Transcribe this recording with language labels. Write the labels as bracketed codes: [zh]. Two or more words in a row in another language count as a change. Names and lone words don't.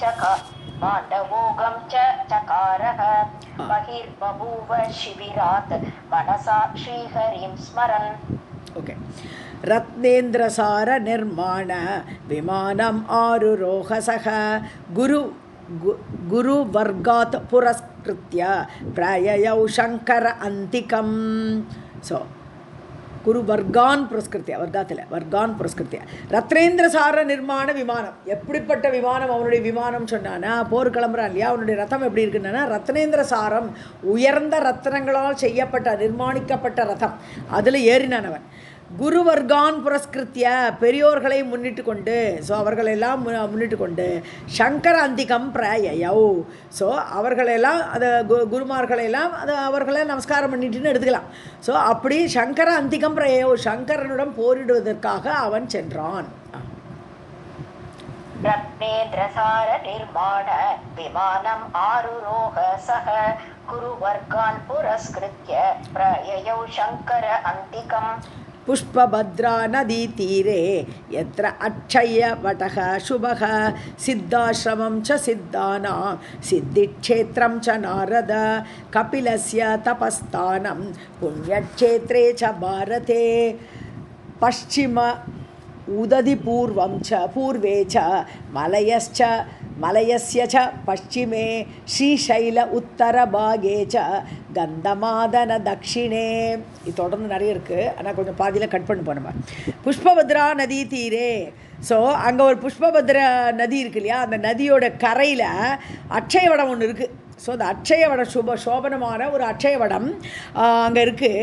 [sa] च चकारः बहिर्बभूव शिबिरात् मनसा श्रीहरिं स्मरन् ओके रत्नेन्द्रसार निर्माण विमानम् आरुरोहसः गुरुवर्गात् पुरस्कृत्य प्राययौ शङ्कर अन्तिकम् सो गुरुवर्गान् पुरस्कृत्य वर्गान् पुरस्कृत्य रत्नेन्द्रसार निर्माण [ta] விமானம் எப்படிப்பட்ட விமானம் அவனுடைய விமானம் சொன்னானா போர் கிளம்புறான் இல்லையா அவனுடைய ரதம் எப்படி இருக்குன்னா ரத்னேந்திரசாரம் உயர்ந்த ரத்னங்களால் செய்யப்பட்ட நிர்மாணிக்கப்பட்ட ரதம் அதில் ஏறினான் அவன் [sa] गुरुवर्गान् पुरस्कृत्य [ta] பெரியோர்களை முன்னிட்டு கொண்டு ஸோ அவர்களெல்லாம் முன்னிட்டு கொண்டு [sa] शङ्कर अन्तिकम् प्रययौ [ta] ஸோ அவர்களெல்லாம் அதை குருமார்களெல்லாம் அதை அவர்களை நமஸ்காரம் பண்ணிட்டுன்னு எடுத்துக்கலாம் ஸோ அப்படி [sa] शङ्कर अन्तिकम् प्रययौ [ta] சங்கரனுடன் போரிடுவதற்காக அவன் சென்றான் [sa] रत्नेन्द्रसार निर्माण विमानम् आरुरोह सः गुरुवर्गान् पुरस्कृत्य प्रययौ शङ्कर अन्तिकम् पुष्पभद्रा नदीतीरे यत्र अक्षयवटः शुभः सिद्धाश्रमं च सिद्धानां सिद्धिक्षेत्रं च नारद कपिलस्य तपस्थानं पुण्यक्षेत्रे च भारते पश्चिम उदधिपूर्वं च पूर्वे च मलयस्य च पश्चिमे श्रीशैल उत्तरभागे च गन्धमादन दक्षिणे [ta] இது தொடர்ந்து நிறைய இருக்குது ஆனால் கொஞ்சம் பாதியில் கட் பண்ணி போனோம் [sa] पुष्पभद्रा नदी तीरे [ta] ஸோ அங்கே ஒரு புஷ்பபத்ரா நதி இருக்கு இல்லையா அந்த நதியோட கரையில் அட்சயவடம் ஒன்று இருக்குது ஸோ அந்த அட்சயவடம் சோபனமான ஒரு அட்சயவடம் அங்கே இருக்குது.